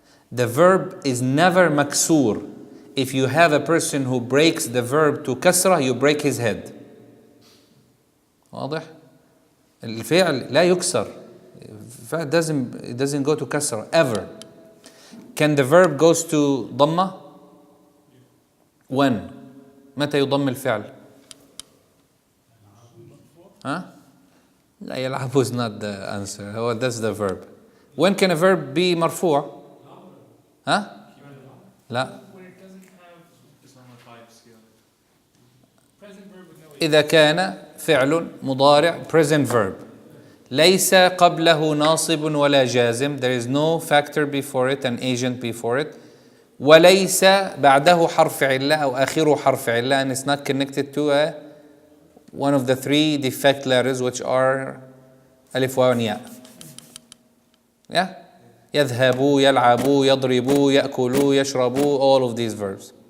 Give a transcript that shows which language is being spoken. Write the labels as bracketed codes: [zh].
[en] The verb is never maksur. If you have a person who breaks the verb to kasra, you break his head. [ar] واضح؟ الفعل لا يكسر. [en] الفعل doesn't go to kasra ever. Can the verb goes to ضمة? When? [ar] متى يضم الفعل؟ ها؟ لا يلعب [en] is not the answer. That's the verb. When can a verb be مرفوع؟ [ar] ها؟ لا. إذا كان فعل مضارع present verb ليس قبله ناصب ولا جازم, [en] there is no factor before it, an agent before it, [ar] وليس بعده حرف علة [en] أو آخره حرف علة, and it's not connected to one of the 3 defect letters which are [ar] ألف واو ياء. [en] Yeah? [ar] يذهبوا, يلعبوا, يضربوا, يأكلوا, يشربوا, [en] all of these verbs.